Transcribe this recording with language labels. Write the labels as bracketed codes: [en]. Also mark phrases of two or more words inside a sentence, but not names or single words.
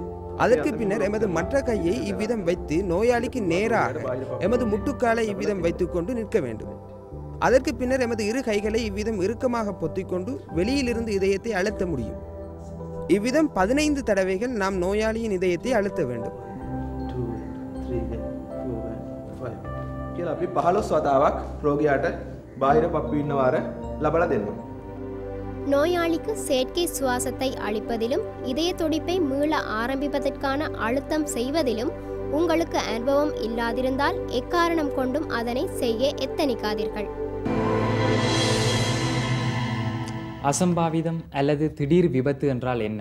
[ta] அதற்கு பின்னர் எமது மற்ற கையை இவ்விதம் வைத்து நோயாளிக்கு நேராக எமது முட்டுக்காலை இவ்விதம் வைத்துக் கொண்டு நிற்க வேண்டும். அதற்கு பின்னர் எமது 2 கைகளை இவ்விதம் இறுக்கமாக பொத்திக்கொண்டு வெளியிலிருந்து இதயத்தை அழுத்த முடியும். இவ்விதம் 15 தடவைகள் நாம் நோயாளியின் இதயத்தை அழுத்த வேண்டும். [si] කියලා අපි 15 වතාවක් රෝගියාට බාහිර පප්පු ඉන්නවාර ලබලා දෙනවා. [ta] நோயாளிக்கு செயற்கை சுவாசத்தை அளிப்பதிலும் இதய துடிப்பை மீள ஆரம்பிப்பதற்கான அழுத்தம் செய்வதிலும் உங்களுக்கு அனுபவம் இல்லாதிருந்தால் எக்காரணம் கொண்டும் அதனை செய்ய எத்தனிக்காதீர்கள். அசம்பாவிதம் அல்லது திடீர் விபத்து என்றால் என்ன?